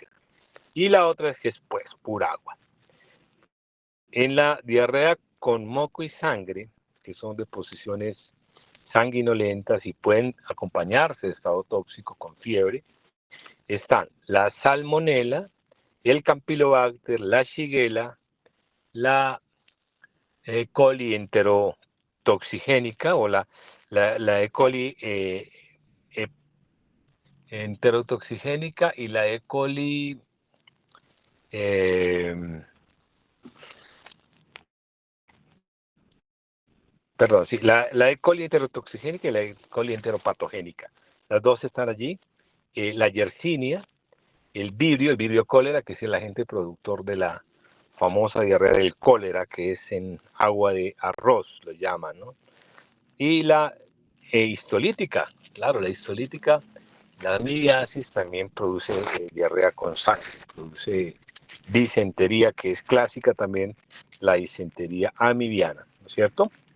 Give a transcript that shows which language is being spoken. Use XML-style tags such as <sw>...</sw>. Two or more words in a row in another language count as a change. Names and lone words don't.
<es>Y la otra es que es pues pura agua. En la diarrea con moco y sangre, que son deposiciones sanguinolentas y pueden acompañarse de estado tóxico con fiebre, están la salmonela, el campylobacter, la shigella, la E. coli enterotoxigénica o la E. coli enterotoxigénica y la E. coli perdón, sí, la E. coli enterotoxigénica y la E. coli enteropatogénica. Las dos están allí. La Yersinia, el Vibrio cólera, que es el agente productor de la famosa diarrea del cólera, que es en agua de arroz, lo llaman, ¿no? Y la histolítica, claro, la histolítica, la amibiasis también produce diarrea con sangre, produce disentería, que es clásica también, la disentería amibiana, ¿no es cierto?</es>